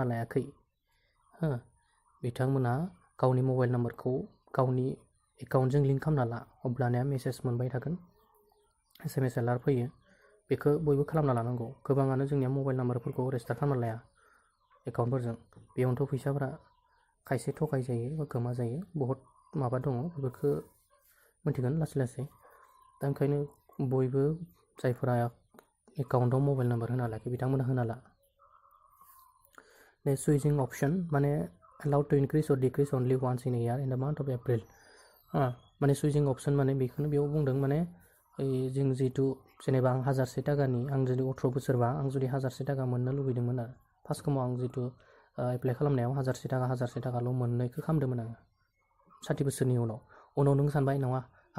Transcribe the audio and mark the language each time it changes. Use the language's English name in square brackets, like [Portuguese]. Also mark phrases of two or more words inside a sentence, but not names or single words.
[Bodo] लायाखै बिथांमोना गावनि [English] mobile numberखौ [Bodo] गावनि एकाउन्टजों लिंक खालामना ला अब्लानिया मेसेज मोनबाय थागोन [English] SMS alert [Bodo] फैयो बेखौ बयबो खालामना लानांगौ गोबाङानो जोंनिया [English] mobile numberफोरखौ [Bodo] रेजिस्टार खालामना लाया एकाउन्टफोरजों बेयावनोथ' फैसाफोरा खायसे थगाय जायो बा गोमा जायो बहुत माबा दङ बेफोरखौ मिथिगोन लासै दा ओंखायनो बयबो जायफोरा एकाउन्टआव [English] mobile number [Bodo] होना लायाखै बिथांमोना होना ला [English] The switching option माने allowed to increase or decrease only once in a year in the month of April माने switching option [Bodo] माने बेखौनो बेयाव बुंदों माने जों जितु जेनेबा आं 1000 थाखानि आं जुदि 18 बोसोरबा आं जुदि 1000 थाखा मोननो लुबैदोंमोन आरो फार्स्ट समाव आं जितु एप्लाइ खालामनायाव 1000 थाखाल' मोननायखौ खालामदोंमोन आङो 60 बोसोरनि उनाव नों सानबाय नङा आं